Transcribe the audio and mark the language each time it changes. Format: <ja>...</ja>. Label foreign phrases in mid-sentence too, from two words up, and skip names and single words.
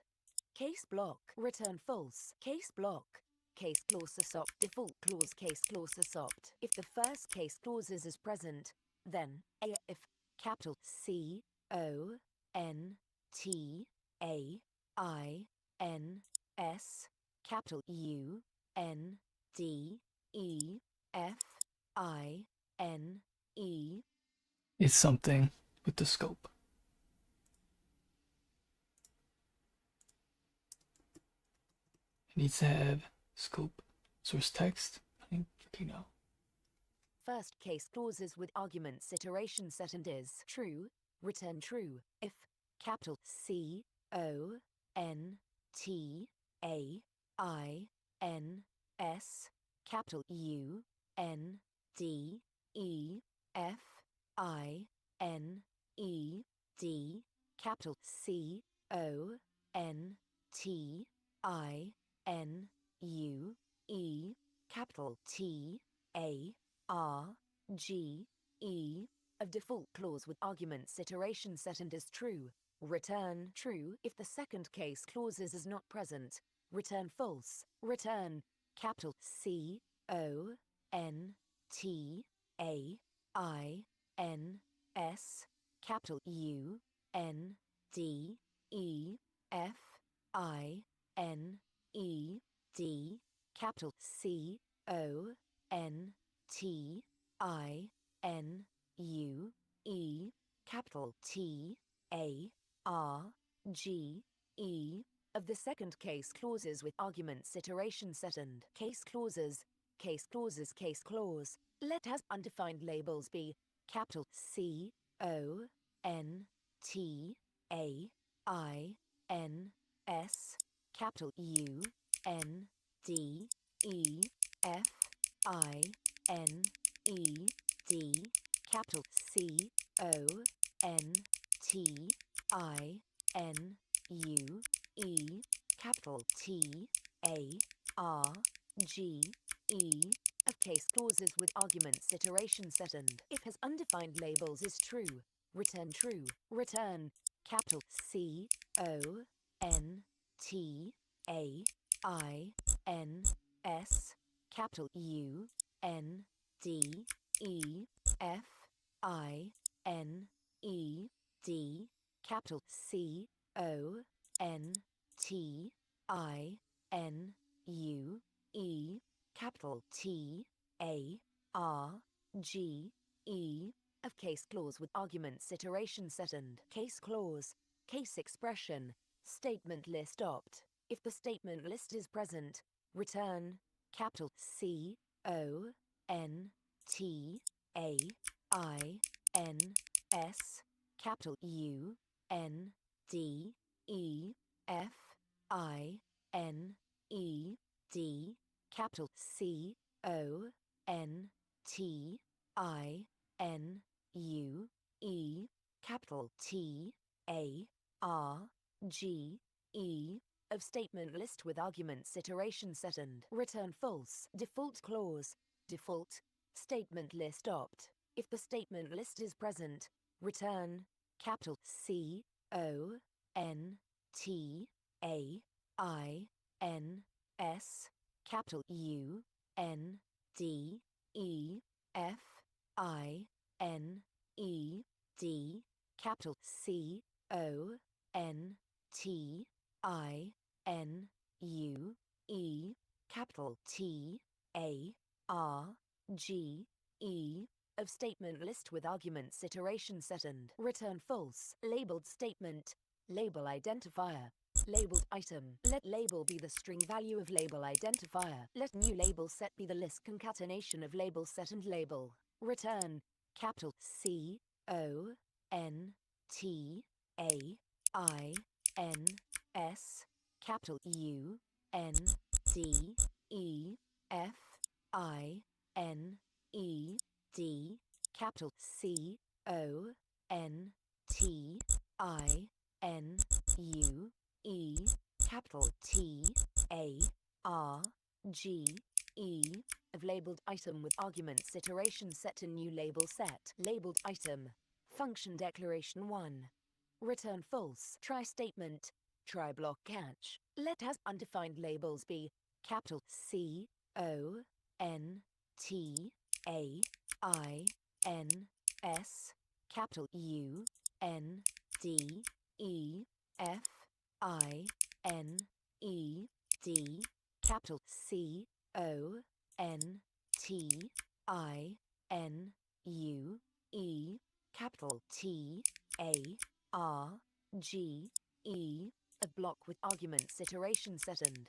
<en>Case block. Return false. Case block. Case clause assopt. Default clause case clause assopt. If the first case clauses is present, then a if capital C O N T A I N S, capital U N D E F I N E is something with the scope. It needs to have scope, source text. I think now. First case clauses with arguments iteration second is true. Return true if capital C O N T A I N S, capital U N D E F I N E D, capital C O N T I N U E, capital T A R G E, of default clause with arguments iteration second is true. Return true if the second case clauses is not present. Return false. Return capital C O N T A I N S, capital U N D E F I N E D, capital C O N T I N U E, capital T A R G, E, of the second case clauses with arguments iteration second. Case clauses, case clauses, case clause. Let as undefined labels be capital C, O, N, T, A, I, N, S, capital U, N, D, E, F, I, N, E, D, capital C, O, N, T, I, N, U, E, capital T, A, R, G, E, of case clauses with arguments iteration second. If has undefined labels is true, return true. Return capital C, O, N, T, A, I, N, S, capital U, N, D, E, F, I, N, E, D, capital C, O, N, T, I, N, U, E, capital T, A, R, G, E, of case clause with arguments iteration second. Case clause, case expression, statement list opt. If the statement list is present, return capital C, O, N, T, A, I, N, S, capital U, N, D, E, F, I, N, E, D, capital C, O, N, T, I, N, U, E, capital T, A, R, G, E, of statement list with arguments iteration second. Return false. Default clause, default, statement list opt. If the statement list is present, return capital C, O, N, T, A, I, N, S, capital U, N, D, E, F, I, N, E, D, capital C, O, N, T, I, N, U, E, capital T, A, R, G, E, of statement list with arguments iteration second. Return false. Labeled statement, label identifier, labeled item. Let label be the string value of label identifier. Let new label set be the list concatenation of label set and label. Return capital C, O, N, T, A, I, N, S, capital U, N, D, E, F, I, N, E, D, capital C, O, N, T, I, N, U, E, capital T, A, R, G, E, of labeled item with arguments iteration set to new label set. Labeled item. Function declaration 1. Return false. Try statement. Try block catch. Let as undefined labels be capital C, O, N, T, A, I, N, S, capital U, N, D, E, F, I, N, E, D, capital C, O, N, T, I, N, U, E, capital T, A, R, G, E, of block with arguments iteration second.</en>